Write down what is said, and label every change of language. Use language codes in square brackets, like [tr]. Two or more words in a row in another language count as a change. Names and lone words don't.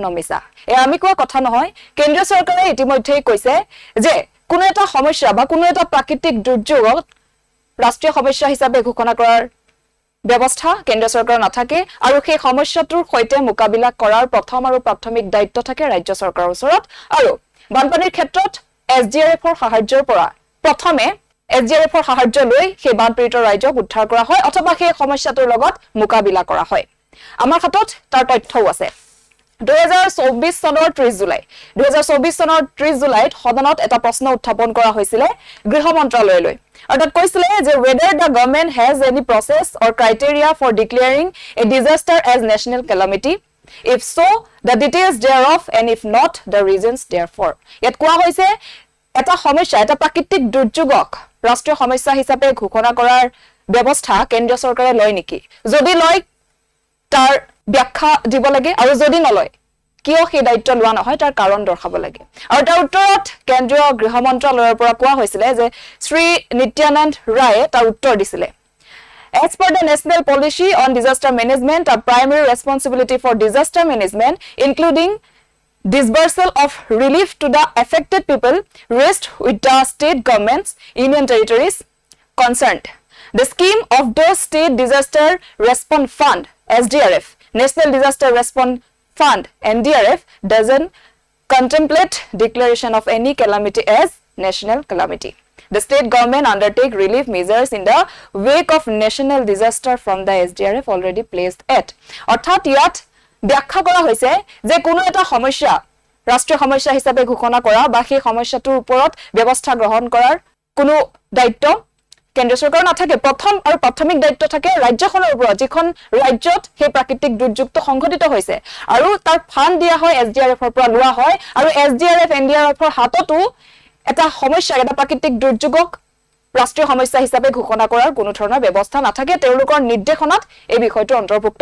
[as] মিছা এয়া আমি কোৱা কথা নহয় কেন্দ্ৰীয় চৰকাৰে ইতিমধ্যে কৈছে যে কোনো এটা সমস্যা বা কোনো এটা প্ৰাকৃতিক দুৰ্যোগক ৰাষ্ট্ৰীয় সমস্যা হিচাপে ঘোষণা কৰাৰ ব্যৱস্থা কেন্দ্ৰীয় চৰকাৰৰ নাথাকে আৰু সেই সমস্যাটোৰ সৈতে মোকাবিলা কৰাৰ প্ৰথম আৰু প্ৰাথমিক দায়িত্ব থাকে ৰাজ্য চৰকাৰৰ ওচৰত আৰু বানপানীৰ ক্ষেত্ৰত এছডিআৰএফৰ সাহায্যৰ পৰা প্ৰথমে এছডিআৰএফৰ সাহায্য লৈ সেই বানপীড়িত ৰাজ্যক উদ্ধাৰ কৰা হয় অথবা সেই সমস্যাটোৰ লগত মোকাবিলা কৰা হয় আমাৰ হাতত তাৰ তথ্যও আছে 2024 চনৰ 30 জুলাইত সদনত এটা প্ৰশ্ন উত্থাপন কৰা হৈছিল গৃহ মন্ত্ৰালয়লৈ অৰ্থাৎ কৈছিলে যে [en] whether the government has any process or criteria for declaring a disaster as national calamity if so the details thereof and if not the reasons therefore [as] ইয়াত কোৱা হৈছে এটা সমস্যা এটা প্ৰাকৃতিক দুৰ্যোগক ৰাষ্ট্ৰীয় সমস্যা হিচাপে ঘোষণা কৰাৰ ব্যৱস্থা কেন্দ্ৰীয় চৰকাৰে লয় নেকি যদি লয় তাৰ ব্যাখ্যা দিব লাগে আৰু যদি নলয় কিয় সেই দায়িত্ব লোৱা নহয় তাৰ কাৰণ দৰ্শাব লাগে আৰু তাৰ উত্তৰত কেন্দ্ৰীয় গৃহ মন্ত্ৰালয়ৰ পৰা কোৱা হৈছিল যে শ্ৰী নিত্যানন্দ ৰায়ে তাৰ উত্তৰ দিছিল [en] As per the national policy on disaster management a primary responsibility for disaster management including disbursal of relief to the affected people rests with the state governments union territories concerned the scheme of the state disaster response fund SDRF national disaster response fund NDRF doesn't contemplate declaration of any calamity as national calamity the state government undertake relief measures in the wake of national disaster from the SDRF already placed at [as] অৰ্থাৎ ইয়াত ব্যাখ্যা কৰা হৈছে যে কোনো এটা সমস্যা ৰাষ্ট্ৰীয় সমস্যা হিচাপে ঘোষণা কৰা বা সেই সমস্যাটোৰ ওপৰত ব্যৱস্থা গ্ৰহণ কৰাৰ কোনো দায়িত্ব কেন্দ্ৰীয় চৰকাৰ নাথাকে প্ৰথম আৰু প্ৰাথমিক দায়িত্ব থাকে ৰাজ্যখনৰ ওপৰত যিখন ৰাজ্যত সেই প্ৰাকৃতিক দুৰ্যোগটো সংঘটিত হৈছে আৰু তাৰ ফান্ড দিয়া হয় এছডিআৰএফৰ পৰা লোৱা হয় আৰু এছডিআৰএফ এনডিআৰএফৰ হাততো এটা সমস্যা এটা প্ৰাকৃতিক দুৰ্যোগক ৰাষ্ট্ৰীয় সমস্যা হিচাপে ঘোষণা কৰাৰ কোনো ধৰণৰ ব্যৱস্থা নাথাকে তেওঁলোকৰ নিৰ্দেশনাত এই বিষয়টো অন্তৰ্ভুক্ত